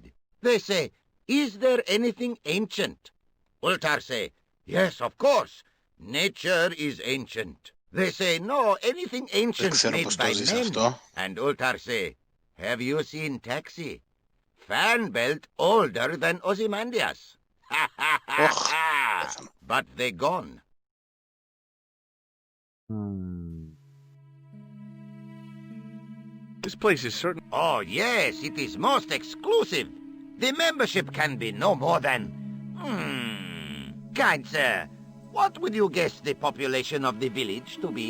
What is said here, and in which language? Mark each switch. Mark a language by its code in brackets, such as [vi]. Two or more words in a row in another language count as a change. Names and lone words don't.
[en] They say, is there anything ancient? Ultar say, yes, of course. Nature is ancient. They say, no, anything ancient made by men. And Ultar say, have you seen Taxi? Fan belt older than Ozymandias. Ha ha ha ha! But they gone. This place is certain... Oh, yes, it is most exclusive. The membership can be no more than... Kind sir, what would you guess the population of the village to be?